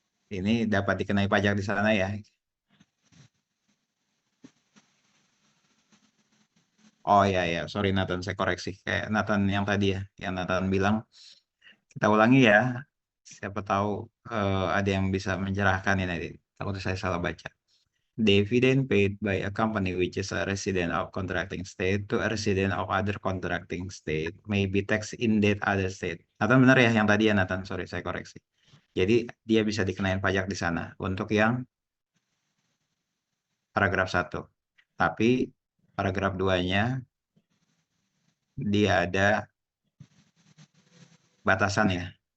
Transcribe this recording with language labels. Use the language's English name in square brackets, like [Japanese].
[Indonesian] Ini dapat dikenai pajak di sana ya. Oh ya ya, sorry Nathan, saya koreksi. Kayak Nathan yang tadi ya, yang Nathan bilang. Kita ulangi ya. Siapa tahu ada yang bisa mencerahkan ini. Takut saya salah baca. [English] Dividend paid by a company which is a resident of contracting state to a resident of other contracting state may be taxed in that other state. [Indonesian] Nathan benar ya yang tadi ya Nathan, sorry saya koreksi. Jadi dia bisa dikenain pajak di sana untuk yang paragraf 1. Tapi paragraf 2-nya dia ada batasan ya.